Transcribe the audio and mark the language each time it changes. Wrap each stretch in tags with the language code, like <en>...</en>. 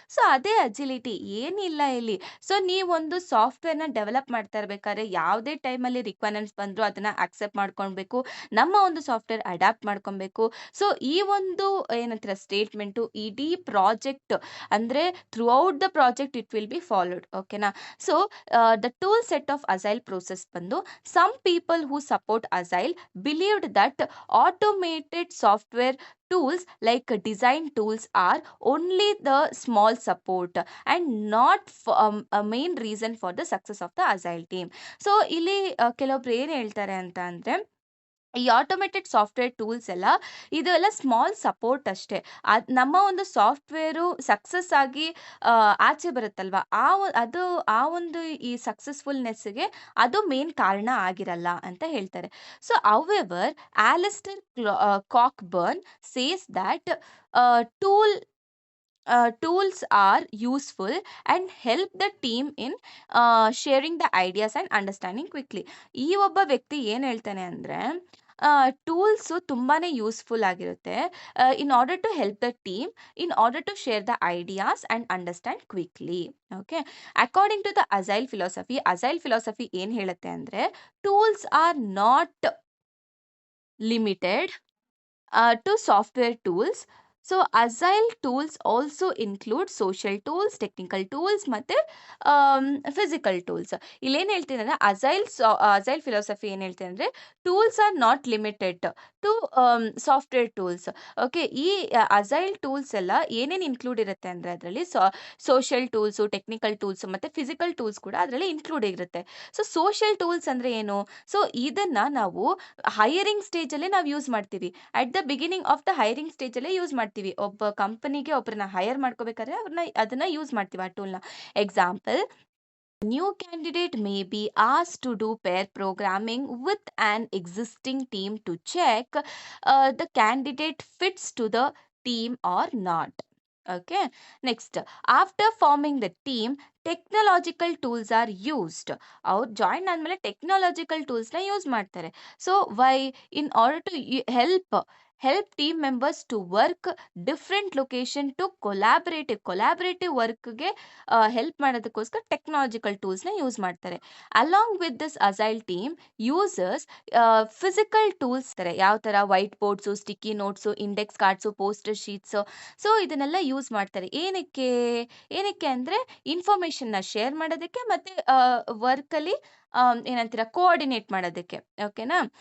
<kn>So ಅದೇ agility, ಏನಿಲ್ಲ ಇಲ್ಲಿ. ಸೊ ನೀವೊಂದು ಸಾಫ್ಟ್ವೇರ್ನ ಡೆವಲಪ್ ಮಾಡ್ತಾ ಇರ್ಬೇಕಾದ್ರೆ ಯಾವುದೇ ಟೈಮಲ್ಲಿ ರಿಕ್ವೈರ್ಮೆಂಟ್ಸ್ ಬಂದ್ರು ಅದನ್ನ ಅಕ್ಸೆಪ್ಟ್ ಮಾಡ್ಕೊಳ್ಬೇಕು, ನಮ್ಮ ಒಂದು ಸಾಫ್ಟ್ವೇರ್ ಅಡಾಪ್ಟ್ ಮಾಡ್ಕೊಬೇಕು. ಸೊ ಈ ಒಂದು ಏನಂತೀರ ಸ್ಟೇಟ್ಮೆಂಟು ಇಡೀ ಪ್ರಾಜೆಕ್ಟ್ ಅಂದ್ರೆ</kn> <en>Throughout the project it will be followed.</en> <kn>ಓಕೆನಾ.</kn> <en>So the tool set of agile process ಬಂದು some people who support agile believed that automated software tools like design tools are only the small support and not a main reason for the success of the agile team.</en> <kn>So ಇಲ್ಲಿ ಕೆಲವೊಬ್ರು ಏನ್ ಹೇಳ್ತಾರೆ ಅಂತ ಅಂದ್ರೆ ಈ automated software tools ಎಲ್ಲ ಇದೆಲ್ಲ small support ಅಷ್ಟೇ, ನಮ್ಮ ಒಂದು ಸಾಫ್ಟ್ವೇರು ಸಕ್ಸಸ್ ಆಗಿ ಆಚೆ ಬರುತ್ತಲ್ವಾ, ಆ ಒಂದು ಈ ಸಕ್ಸಸ್ಫುಲ್ನೆಸ್ಗೆ ಅದು ಮೇನ್ ಕಾರಣ ಆಗಿರಲ್ಲ ಅಂತ ಹೇಳ್ತಾರೆ.</kn> <en>So however, Alistair Cockburn says that tool tools are useful and help the team in sharing the ideas and understanding quickly.</en> <kn>ಈ ಒಬ್ಬ ವ್ಯಕ್ತಿ ಏನ್ ಹೇಳ್ತಾನೆ ಅಂದ್ರೆ ಟೂಲ್ಸ್ ತುಂಬಾನೇ ಯೂಸ್ಫುಲ್ ಆಗಿರುತ್ತೆ</kn> <en>In order to help the team in order to share the ideas and understand quickly.</en> <kn>Okay.</kn> <en>according to the agile philosophy</en> <kn>ಏನ್ ಹೇಳುತ್ತೆ ಅಂದ್ರೆ</kn> <en>Tools are not limited to software tools. So agile tools also include social tools, technical tools ಮತ್ತೆ physical tools.</en> <kn>ಇಲ್ಲೇನು ಹೇಳ್ತೀನಿ ಅಂದ್ರೆ agile philosophy ಏನು ಹೇಳ್ತೀನಿ ಅಂದ್ರೆ</kn> <en>Tools are not limited to software tools.</en> <kn>Okay. ಈ ಅಜೈಲ್ ಟೂಲ್ಸ್ ಎಲ್ಲ ಏನೇನು ಇನ್ಕ್ಲೂಡ್ ಇರುತ್ತೆ ಅಂದ್ರೆ ಅದರಲ್ಲಿ ಸೋಷಿಯಲ್ ಟೂಲ್ಸು, ಟೆಕ್ನಿಕಲ್ ಟೂಲ್ಸ್ ಮತ್ತೆ ಫಿಸಿಕಲ್ ಟೂಲ್ಸ್ ಕೂಡ ಅದರಲ್ಲಿ ಇನ್ಕ್ಲೂಡ್ ಇರುತ್ತೆ. ಸೊ ಸೋಷಿಯಲ್ ಟೂಲ್ಸ್ ಅಂದ್ರೆ ಏನು? ಸೊ ಇದನ್ನ ನಾವು ಹೈಯರಿಂಗ್ ಸ್ಟೇಜ್ ಅಲ್ಲಿ ನಾವು ಯೂಸ್ ಮಾಡ್ತೀವಿ.</kn> <en>at the beginning of the hiring stage</en> <kn>ಅಲ್ಲೇ ಯೂಸ್ ಮಾಡ್ತೀವಿ. ಒಬ್ಬ ಕಂಪನಿಗೆ ಒಬ್ಬರನ್ನ ಹೈರ್ ಮಾಡ್ಕೋಬೇಕಾದ್ರೆ ಅದನ್ನ ಯೂಸ್ ಮಾಡ್ತೀವಿ ಆ ಟೂಲ್ನ.</kn> <en>Example, new candidate may be asked to do pair programming with an existing team to check the candidate fits to the team or not. Okay. Next, after forming the team, technological tools are used.</en> <kn>ಅವ್ರು join ಆದಮೇಲೆ technological ಟೂಲ್ಸ್ನ use ಮಾಡ್ತಾರೆ.</kn> <en>So why? In order to help help team members to work different location to collaborative</en> <kn>ವರ್ಕ್ಗೆ help ಮಾಡೋದಕ್ಕೋಸ್ಕರ technological ಟೂಲ್ಸ್ನ use ಮಾಡ್ತಾರೆ.</kn> <en>along with this agile team users physical tools</en> <kn>ಯಾವ ಥರ</kn> <en>white boards, sticky notes, index cards, poster sheets, so</en> <kn>ಇದನ್ನೆಲ್ಲ use ಮಾಡ್ತಾರೆ. ಏನಕ್ಕೆ ಅಂದರೆ ಇನ್ಫಾರ್ಮೇಷನ್ನ share ಮಾಡೋದಕ್ಕೆ ಮತ್ತು ವರ್ಕಲ್ಲಿ ಏನಂತೀರ ಕೋಆರ್ಡಿನೇಟ್ ಮಾಡೋದಕ್ಕೆ. ಓಕೆನಾ?</kn>